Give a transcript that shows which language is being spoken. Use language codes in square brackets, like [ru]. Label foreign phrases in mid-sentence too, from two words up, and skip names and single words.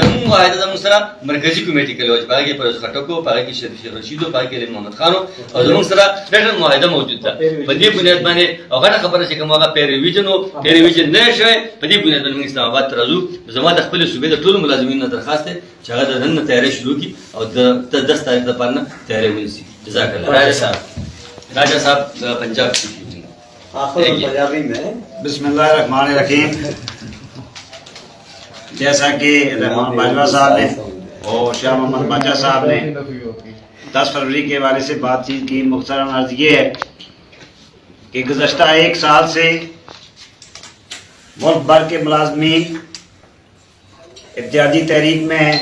[ps] زمون معاهده زمون سره مرکزی کمیټه کړې و چې پاره کې پرویز خټک پاره کې شریف رشید پاره کې محمد خان او زمون سره ډېر معاهده موجود ده. په دې بنیاد باندې هغه خبره چې کومه پیرویجن نه شوی په دې بنیاد باندې اسلام آباد ته راځو. زما د خپل صوبې د ټولو ملازمینو درخواست ده چې هغه د نن تیاری شروع کړي او د 10 تاریخ لپاره تیاری ونیسي. [ar] جزاک الله. [ur] راجا صاحب پنجاب کی [ar] بسم اللہ الرحمن الرحیم. [ur] جیسا کہ رحمان باجوہ صاحب نے اور شاہ محمد باچا صاحب نے 10 فروری کے حوالے سے بات چیت کی، مختصراً عرض یہ ہے کہ گزشتہ ایک سال سے ملک بھر کے ملازمین احتجاجی تحریک میں ہیں.